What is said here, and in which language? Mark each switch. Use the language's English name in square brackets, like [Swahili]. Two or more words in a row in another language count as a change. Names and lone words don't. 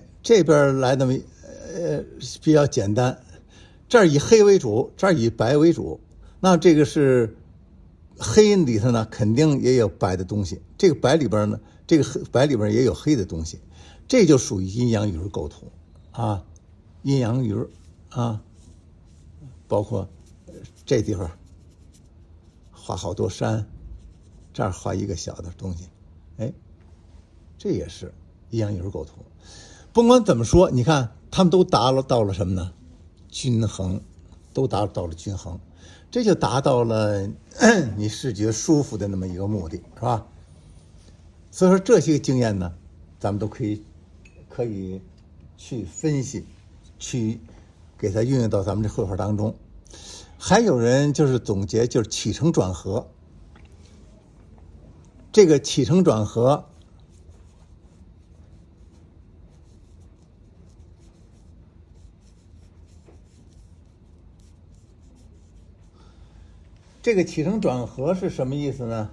[Chinese] 這邊來的比較簡單，這兒以黑為主，這兒以白為主，那這個是。黑裡頭呢，肯定也有白的東西。這個白裡邊呢， 這個白裡邊也有黑的東西，這就屬於陰陽魚構圖啊，陰陽魚啊，包括這地方畫好多山，這兒畫一個小的東西，哎，這也是陰陽魚構圖。甭管怎麼說，你看他們都达到了什麼呢？均衡，都达到了均衡，這就達到了你视覺舒服的那麼一個目的，是吧？所以說這些經驗呢，咱們都可以去分析，去给它運用到咱們這繪畫當中。還有人就是總結，就是起承轉合。這個起承轉合，这個起承轉合是什麼意思呢？